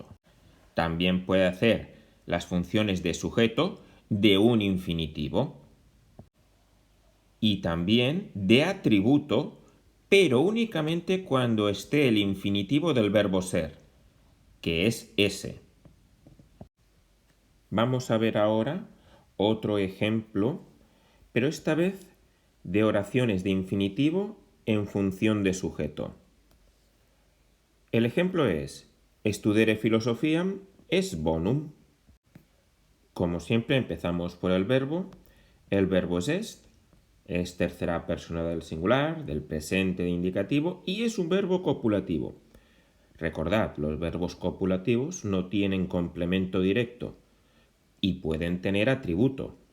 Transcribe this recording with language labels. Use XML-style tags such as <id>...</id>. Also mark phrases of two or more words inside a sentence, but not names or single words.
<es>También puede hacer las funciones de sujeto de un infinitivo y también de atributo, pero únicamente cuando esté el infinitivo del verbo ser, que es ese. Vamos a ver ahora otro ejemplo, pero esta vez de oraciones de infinitivo en función de sujeto. El ejemplo es:</es> <la>Studere philosophiam es bonum.</la> <es>Como siempre empezamos por el verbo. El verbo es tercera persona del singular, del presente de indicativo y es un verbo copulativo. Recordad, los verbos copulativos no tienen complemento directo y pueden tener atributo.</es>